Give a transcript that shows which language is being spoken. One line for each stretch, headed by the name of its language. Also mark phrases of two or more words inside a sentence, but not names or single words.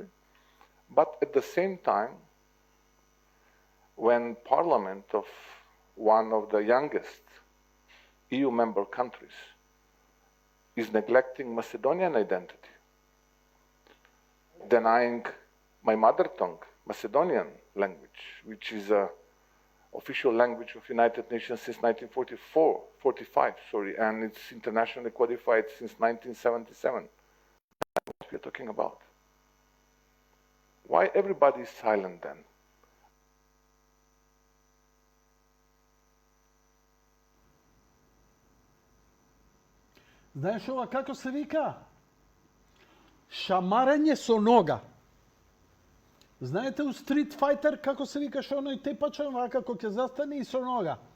English: But at the same time, when Parliament of one of the youngest EU member countries is neglecting Macedonian identity, denying my mother tongue, Macedonian language, which is a official language of United Nations since 1945, and it's internationally codified since 1977. That's what we're talking about. Why everybody is silent then?
Macedonian: Знаеш ова како се вика? Шамарење со нога. Знаете у Street Fighter како се викаше оној тепачен, вака како ќе застане и со нога.